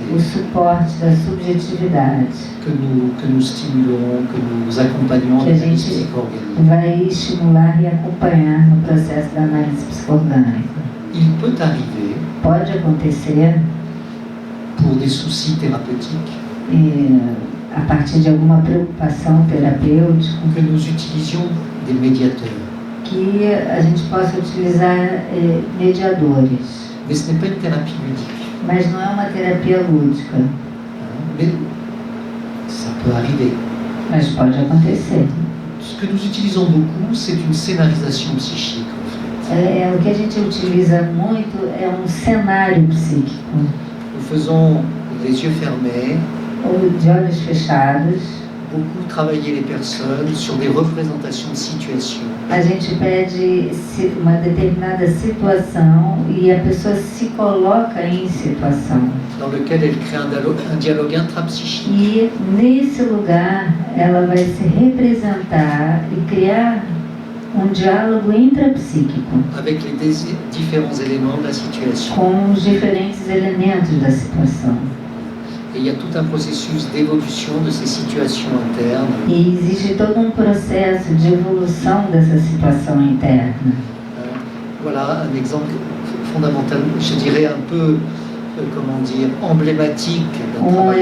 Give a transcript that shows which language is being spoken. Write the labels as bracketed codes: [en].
[pt] o suporte da subjetividade, [fr] que nous stimulons, que nous accompagnons en [pt] Que a [fr] analyse [pt] gente [fr] psychorganique. [pt] vai estimular e acompanhar no processo da análise psicoorgânica. [fr] Il peut arriver, [pt] Pode acontecer, [fr] pour des soucis thérapeutiques, [pt] a partir de alguma preocupação terapêutica, [fr] que nous utilisions des médiateurs. [pt] que a gente possa utilizar mediadores. [fr] Mais ce n'est pas une thérapie ludique. [pt] Mas não é uma terapia lúdica, [fr] Hein. Mais ça peut arriver. [pt] mas pode acontecer. [fr] Ce que nous utilisons beaucoup, c'est une scénarisation psychique. En fait. [pt] O que a gente utiliza muito é um cenário psíquico, [fr] Nous faisons les yeux fermés, [pt] ou de olhos fechados. [fr] beaucoup travailler les personnes sur des représentations de situations. [pt] A gente pede uma determinada situação e a pessoa se coloca em situação. [fr] Dans lequel elle crée un dialogue intrapsychique [pt] E nesse lugar ela vai se representar e criar um diálogo intrapsíquico [fr] avec les différents éléments de la situation. [pt] com os diferentes elementos da situação. [fr] Et il y a tout un processus d'évolution de ces situations internes. [pt] E existe todo um processo de evolução dessa situação interna. [fr] Voilà un exemple fondamental, je dirais un peu, comment dire, emblématique d'un travail.